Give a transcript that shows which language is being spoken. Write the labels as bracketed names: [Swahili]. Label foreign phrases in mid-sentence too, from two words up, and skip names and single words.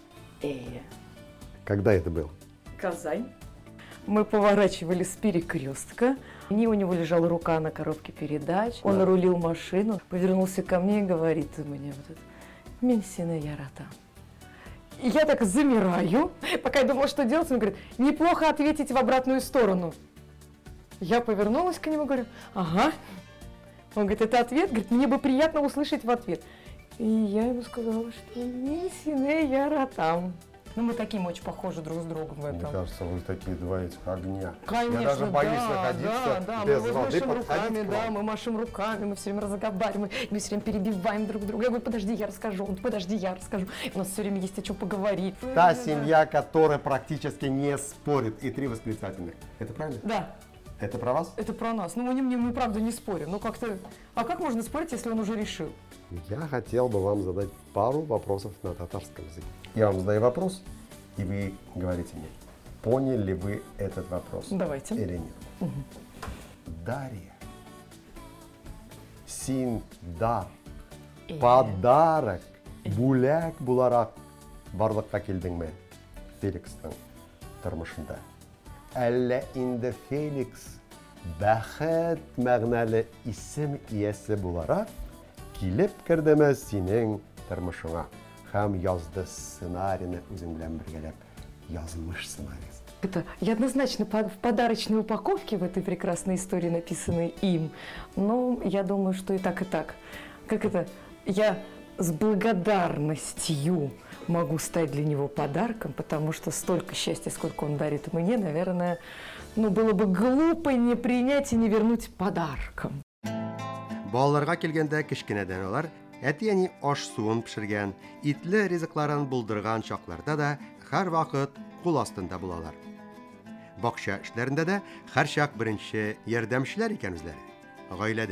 [Russian] Когда это было? Казань. Мы поворачивали с перекрестка. У него лежала рука на коробке передач. Он рулил машину, повернулся ко мне и говорит мне вот это [Tatar] «Мин сине яратам». [Russian] И я так замираю, пока я думала, что делать. Он говорит, неплохо ответить в обратную сторону. Я повернулась к нему и говорю, ага. Он говорит, это ответ? Говорит, мне бы приятно услышать в ответ. И я ему сказала, что [Tatar] «Мин сине яратам». [Russian] Ну, мы таким очень похожи друг с другом в этом. Мне кажется, вы такие два этих огня. Конечно, Я даже боюсь да, находиться да, без мы воды, машем подходить руками, к да, вам. мы машем руками, мы все время разговариваем, мы все время перебиваем друг друга. Я говорю, подожди, я расскажу, он, подожди, я расскажу. У нас все время есть о чем поговорить. Та семья, которая практически не спорит, и 3 восклицательных. Это правильно? Да, Это про вас? это про нас. Ну, мы правда не спорим. Ну, как-то... А как можно спорить, если он уже решил? Я хотел бы вам задать пару вопросов на татарском языке. Я вам задаю вопрос, и вы говорите мне, поняли ли вы этот вопрос Давайте. или нет. Дарья, [Tatar] син да подарок бүләк буларак барлыкка килдеңме Феликстың тормышында? Әллә инде Феликс бәхет мәгънәле исем иясе буларак килеп кердеме синең тормышыңа? Һәм язды сценарийны үзең белән бергәләп язмыш сценарийс. [Russian] Это я однозначно в подарочной упаковке в этой прекрасной истории, написанной им. Но я думаю, что и так, и так. Как это? Я с благодарностью могу стать для него подарком, потому что столько счастья, сколько он дарит мне, наверное, ну, было бы глупо не принять и не вернуть подарком. [Tatar] Балаларга килгәндә кечкенәдән алар әти-әни аш суын пешергән, итле ризыкларын булдырган чакларда да һәр вакыт кул астында булалар. Бакча эшләрендә дә һәр чак беренче ярдәмчеләр икән үзләре. Гаиләдә.